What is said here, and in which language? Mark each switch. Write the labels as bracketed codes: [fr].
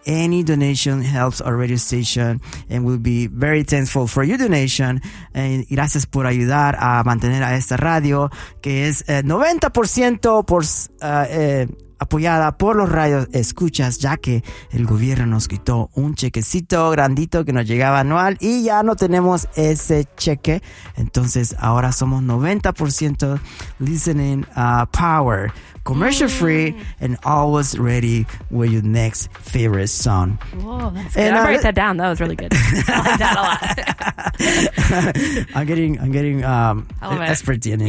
[en] Any donation helps our radio station and we'll be very thankful for your donation. [es] Y gracias por ayudar a mantener a esta radio que es 90% apoyada por los radios escuchas, ya que el gobierno nos quitó un chequecito grandito que nos llegaba anual y ya no tenemos ese cheque. Entonces ahora somos [en] 90% listening power, commercial free, and always ready with your next favorite song. I write that down. That was really good. I like that a lot. I'm getting expert in this.